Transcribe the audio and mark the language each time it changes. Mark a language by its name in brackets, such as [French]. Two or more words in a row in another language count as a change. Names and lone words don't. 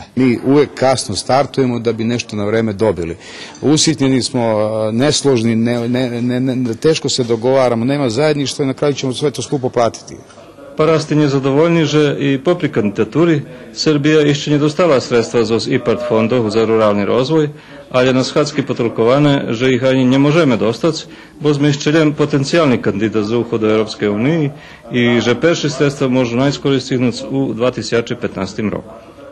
[Serbian] Mi uvek kasno startujemo da bi nešto na vreme dobili. Usitnjeni smo, nesložni, teško se dogovaramo, nema zajedništva i na kraju ćemo sve to skupo platiti. [Rusyn] Parasti nezadovoljni, že i popri kandidaturi Srbija ešte nedostala sredstva z IPARD fondov za ruralni rozvoj, ali je na schádzky potolkované, že ich ani nemôžeme dostať, bo sme ešte len potenciálny kandidát za úchod do Európskej únii i že perši sredstva môžu najskôr stihnúť u 2015 roku.